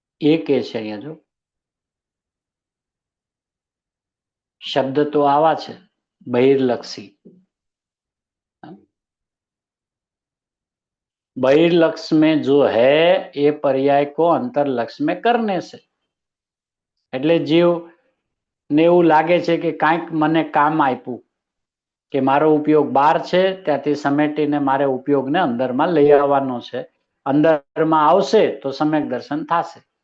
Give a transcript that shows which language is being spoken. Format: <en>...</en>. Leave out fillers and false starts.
<gu>એ કે છે અહીંયા જો शब्द तो आवा છે बहिर्लक्षी.</gu> <hi>बहिर्लक्ष में जो है ये पर्याय को अंतरलक्ष में करने से.</hi> <gu>એટલે જીવ ને એવું લાગે છે કે કાંઈક મને કામ આપ્યું, કે મારો ઉપયોગ બહાર છે ત્યાંથી સમેટીને મારે ઉપયોગને અંદરમાં લઈ આવવાનો છે. અંદરમાં આવશે તો સમ્યક દર્શન થશે.</gu>